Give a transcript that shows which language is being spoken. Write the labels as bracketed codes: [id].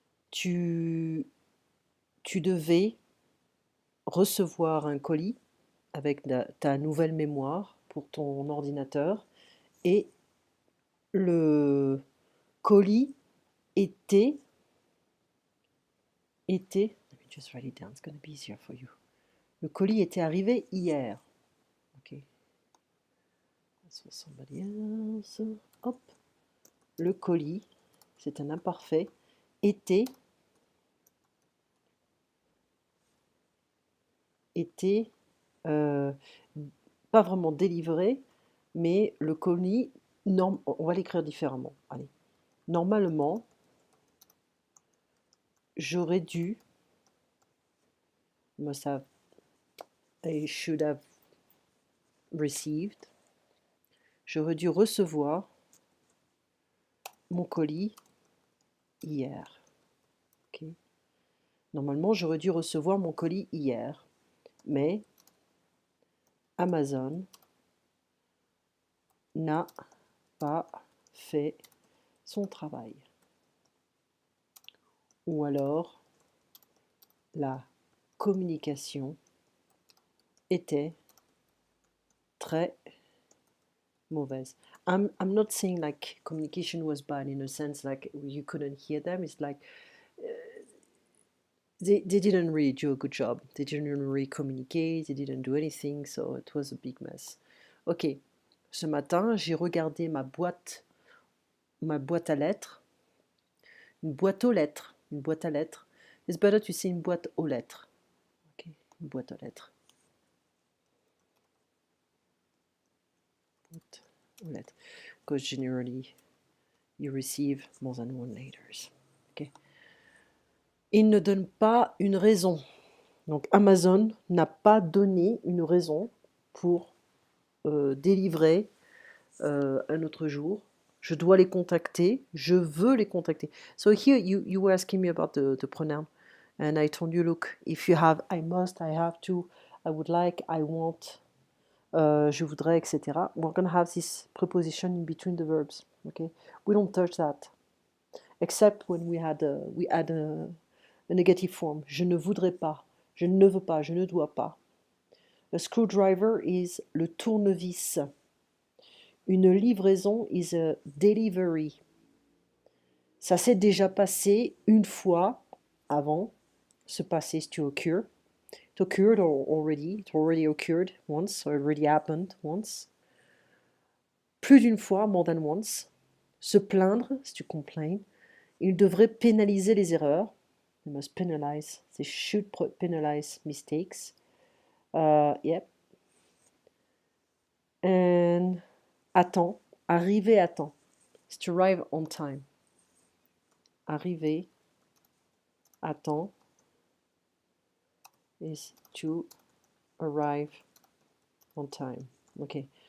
[fr] Tu, tu devais recevoir un colis avec ta nouvelle mémoire pour ton ordinateur et le colis était, [en] let me just write it down, it's gonna be easier for you. [fr] Le colis était arrivé hier. [en] Ok, that's for somebody else. [fr] Hop, le colis, c'est un imparfait, était euh, pas vraiment délivré, mais le colis, on va l'écrire différemment. Allez. Normalement, j'aurais dû, [en] must have, I should have received, [fr] j'aurais dû recevoir mon colis hier. Ok. Normalement, j'aurais dû recevoir mon colis hier, mais Amazon n'a pas fait son travail. Ou alors, la communication était très mauvaise. [en] I'm not saying like communication was bad in a sense like you couldn't hear them. It's like they didn't really do a good job. They didn't really communicate. They didn't do anything. So it was a big mess. Ok. [fr] Ce matin, j'ai regardé ma boîte à lettres, une boîte aux lettres, une boîte à lettres. [en] It's better to say [fr] une boîte aux lettres. Ok. Une boîte aux lettres. Boîte aux lettres. [en] Because generally you receive more than one letters. Okay. [fr] Il ne donne pas une raison. Donc Amazon n'a pas donné une raison pour délivrer un autre jour. Je dois les contacter. Je veux les contacter. [en] So here you were asking me about the pronoun. And I told you, look, if you have I must, I have to, I would like, I want, [fr] je voudrais, [en] etc. We're going to have this preposition in between the verbs. Okay? We don't touch that. Except when we add a negative form. [fr] Je ne voudrais pas. Je ne veux pas. Je ne dois pas. [en] A screwdriver is [fr] le tournevis. Une livraison [en] is a delivery. [fr] Ça s'est déjà passé une fois avant. [en] Se passer is to occur. It occurred already. It already occurred once. Or already happened once. [fr] Plus d'une fois, [en] more than once. Se plaindre, is to complain. [fr] Il devrait pénaliser les erreurs. [en] They must penalize. They should penalize mistakes. Yep. And à temps. [fr] Arriver à temps. [en] It's to arrive on time. [fr] Arriver à temps [en] is to arrive on time. Ok.